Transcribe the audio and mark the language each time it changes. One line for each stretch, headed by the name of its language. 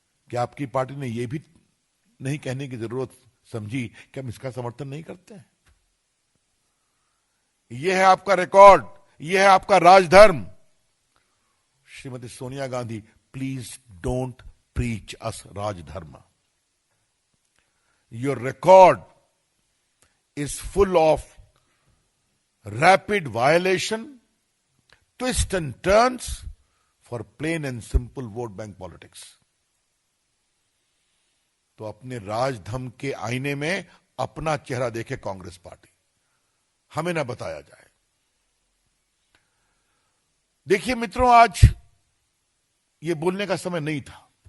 Hindi: क्या आपकी पार्टी ने यह भी नहीं कहने की जरूरत समझी कि हम इसका समर्थन नहीं करते हैं? यह है आपका रिकॉर्ड, यह है आपका राजधर्म। Shrimati Sonia Gandhi,
English: Please don't preach us Rajdharma. Your record is full of rapid violation, twists and turns for plain and simple vote bank politics.
Hindi: तो अपने राजधर्म के आईने में अपना चेहरा देखे कांग्रेस पार्टी, हमें ना बताया जाए। देखिए मित्रों, आज ये बोलने का समय नहीं था।